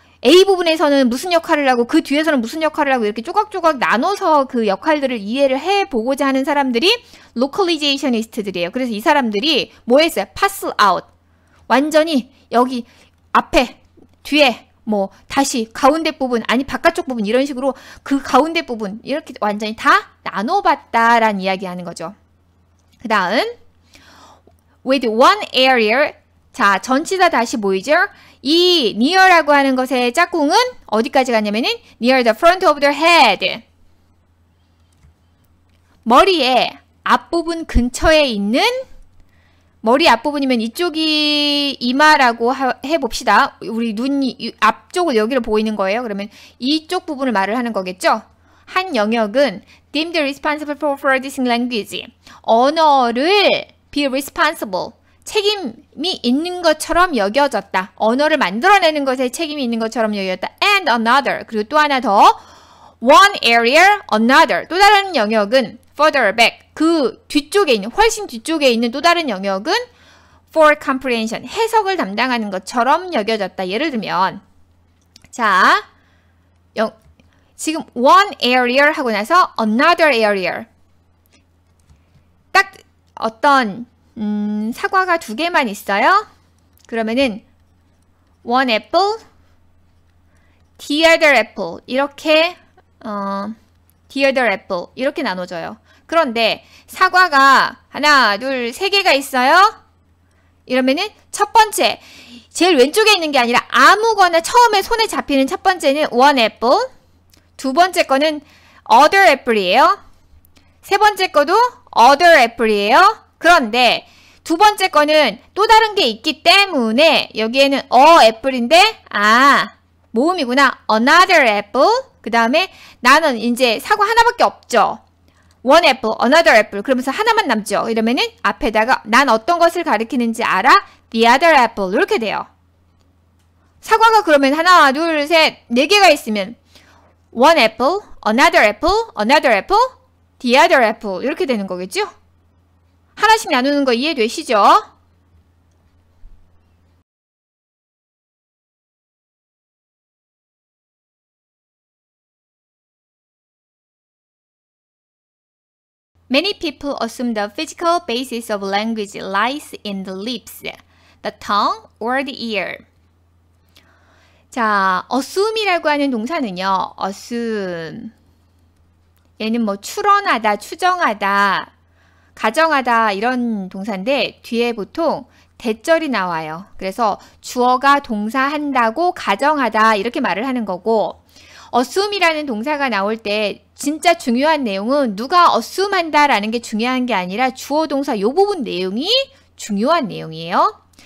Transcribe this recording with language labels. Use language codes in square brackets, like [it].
[ko] A 부분에서는 무슨 역할을 하고 그 뒤에서는 무슨 역할을 하고 이렇게 조각조각 나눠서 그 역할들을 이해를 해보고자 하는 사람들이 로컬리제이셔니스트들이에요. 그래서 이 사람들이 뭐 했어요? [en] pass out. [ko] 완전히 여기 앞에, 뒤에, 뭐 다시 가운데 부분, 아니 바깥쪽 부분 이런 식으로 그 가운데 부분 이렇게 완전히 다 나눠봤다라는 이야기 하는 거죠. 그 다음 [en] with one area. [ko] 자, 전치사 다시 보이죠? 이 near라고 하는 것의 짝꿍은 어디까지 갔냐면은 [en] near the front of the head. [ko] 머리의 앞부분 근처에 있는, 머리 앞부분이면 이쪽이 이마라고 해봅시다. 우리 눈이 앞쪽을 여기를 보이는 거예요. 그러면 이쪽 부분을 말을 하는 거겠죠? 한 영역은 [en] deemed responsible for producing language. [ko] 언어를 [en] be responsible. [ko] 책임이 있는 것처럼 여겨졌다. 언어를 만들어내는 것에 책임이 있는 것처럼 여겨졌다. [en] And another. [ko] 그리고 또 하나 더. [en] One area, another. [ko] 또 다른 영역은 [en] further back. [ko] 그 뒤쪽에 있는, 훨씬 뒤쪽에 있는 또 다른 영역은 [en] for comprehension. [ko] 해석을 담당하는 것처럼 여겨졌다. 예를 들면, 자, 지금 [en] one area [ko] 하고 나서 [en] another area. [ko] 딱 어떤 사과가 두 개만 있어요. 그러면은 [en] one apple, the other apple [ko] 이렇게 [en] the other apple [ko] 이렇게 나눠져요. 그런데 사과가 하나, 둘, 세 개가 있어요. 이러면은 첫 번째 제일 왼쪽에 있는 게 아니라 아무거나 처음에 손에 잡히는 첫 번째는 [en] one apple, [ko] 두 번째 거는 [en] other apple [ko] 이에요. 세 번째 거도 [en] other apple [ko] 이에요. 그런데 두 번째 거는 또 다른 게 있기 때문에 여기에는 apple인데 모음이구나. [en] another apple. [ko] 그 다음에 나는 이제 사과 하나밖에 없죠. [en] one apple, another apple. [ko] 그러면서 하나만 남죠. 이러면은 앞에다가 난 어떤 것을 가리키는지 알아? [en] the other apple. [ko] 이렇게 돼요. 사과가 그러면 하나, 둘, 셋, 네 개가 있으면 [en] one apple, another apple, another apple, the other apple. [ko] 이렇게 되는 거겠죠? 하나씩 나누는 거 이해되시죠? [en] Many people assume the physical basis of language lies in the lips, the tongue, or the ear. [ko] 자, assume이라고 하는 동사는요, assume. 얘는 뭐 추론하다, 추정하다, 가정하다 이런 동사인데 뒤에 보통 대절이 나와요. 그래서 주어가 동사한다고 가정하다 이렇게 말을 하는 거고, [en] assume [ko] 이라는 동사가 나올 때 진짜 중요한 내용은 누가 assume 한다라는 게 중요한 게 아니라 주어 동사 요 부분 내용이 중요한 내용이에요.